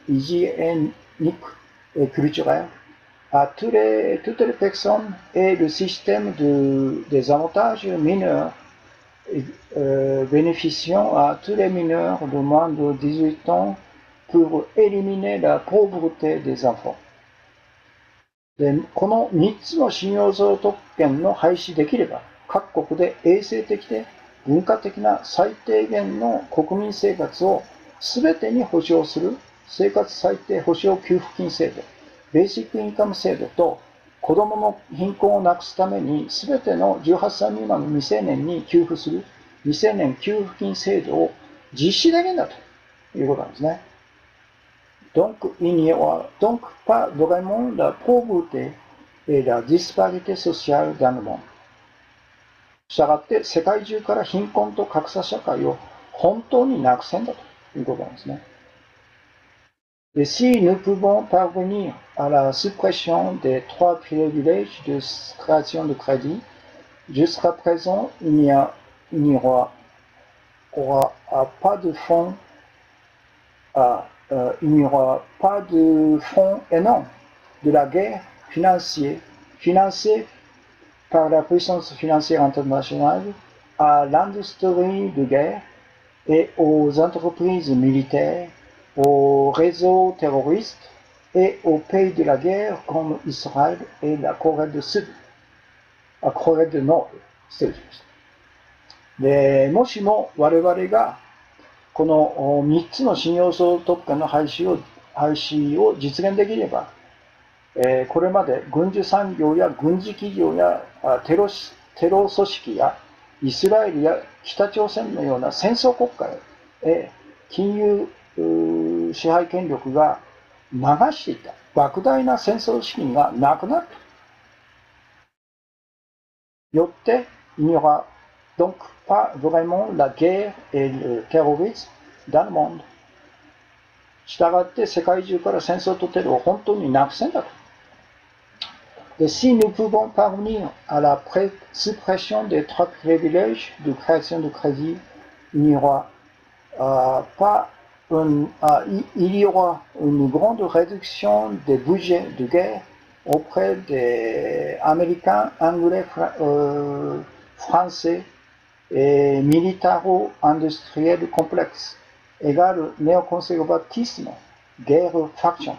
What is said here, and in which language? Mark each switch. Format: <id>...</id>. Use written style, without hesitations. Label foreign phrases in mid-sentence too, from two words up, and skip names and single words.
<fr>et culturelle à toutes les personnes et le système des avantages mineurs bénéficiant à tous les mineurs de moins de 18 ans pour éliminer la pauvreté des enfants。</fr> <ja>で、この3つの信用増特権の廃止できれば、各国で衛生的で文化的な最低限の国民生活を全てに保障する生活最低保障給付金制度、ベーシックインカム制度と、子どもの貧困をなくすために全ての18歳未満の未成年に給付する未成年給付金制度を実施できるんだということなんですね。</ja> <fr>Donc, il n'y aura donc pas vraiment la pauvreté et la disparité sociale dans le monde。</fr> <ja>したがって世界中から貧困と格差社会を本当になくせんだということなんですね。</ja> <fr>Et si nous pouvons parvenir à la suppression des 3 privilèges de création de crédit, jusqu'à présent, il n'y aura pas de fonds il n'y aura pas de fonds énormes de la guerre financière financée par la puissance financière internationale à l'industrie de guerre et aux entreprises militaires, aux réseaux terroristes et aux pays de la guerre comme Israël et la Corée du Sud, la Corée du Nord。</fr> <ja>失礼しました。で、もしも我々がこの3つの信用総特権の廃止を実現できれば、これまで軍需産業や軍事企業やテロ組織やイスラエルや北朝鮮のような戦争国家へ金融支配権力が流していた莫大な戦争資金がなくなると。</ja> <fr>よって、il n'y aura donc pas vraiment la guerre et le terrorisme dans le monde。</fr> <ja>したがって世界中から戦争とテロを本当になくせんだと。</ja> <fr>Et si nous pouvons parvenir à la suppression des 3 privilèges de création de crédit, il y aura une grande réduction des budgets de guerre auprès des Américains, Anglais, Français et militaro-industriels complexes, égale néoconservatisme, guerre faction。</fr>